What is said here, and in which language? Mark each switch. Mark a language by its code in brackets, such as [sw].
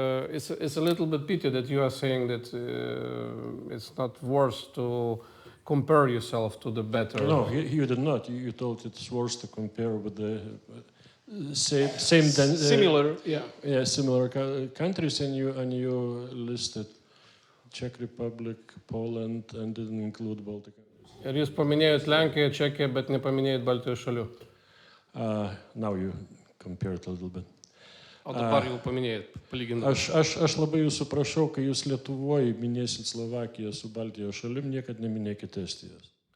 [en] It's a little bit pity that you are saying that it's not worth to compare yourself to the better. No, you did not. You told it's worth to compare with the same Similar, yeah. Yeah, similar countries, and you listed Czech Republic, Poland, and didn't include Baltic countries. [lt] Ir jūs paminėjot Lenkiją, Čekiją, bet nepaminėjot Baltijos šalių. [en] Now you compared a little bit. [lt] O dabar jau paminėjot, palyginant. Aš labai jūsų prašau, kai jūs Lietuvoje minėsit Slovakiją su Baltijos šalim, niekad neminėkite Estijos.